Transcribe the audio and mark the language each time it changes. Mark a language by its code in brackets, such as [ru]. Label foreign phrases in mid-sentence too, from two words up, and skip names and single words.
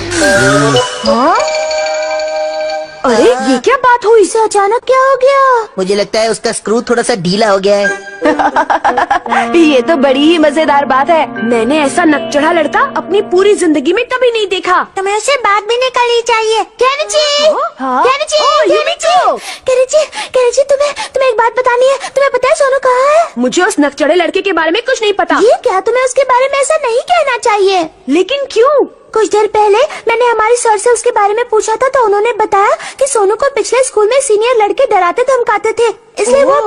[hi] अरे, ये क्या बात हुई? इसे अचानक क्या हो गया? मुझे लगता है उसका स्क्रू थोड़ा सा ढीला हो गया है। ये तो बड़ी ही मजेदार बात है। मैंने ऐसा नकचढ़ा लड़का अपनी पूरी जिंदगी में कभी नहीं देखा। तुम्हें उससे बात भी नहीं करनी चाहिए। केनिची, हाँ? केनिची, ओह, केनिची, केनिची, केनिची, तुम्हें एक बात बतानी है। तुम्हें पता है सोनू कहाँ है? मुझे उस नकचढ़े लड़के के बारे में कुछ नहीं पता। ये क्या, तुम्हें उसके बारे में ऐसा नहीं कहना चाहिए। लेकिन क्यों? कुछ देर पहले मैंने हमारी सर से उसके बारे में पूछा था, तो उन्होंने बताया कि सोनू को पिछले स्कूल में सीनियर लड़के डराते धमकाते थे, इसलिए वो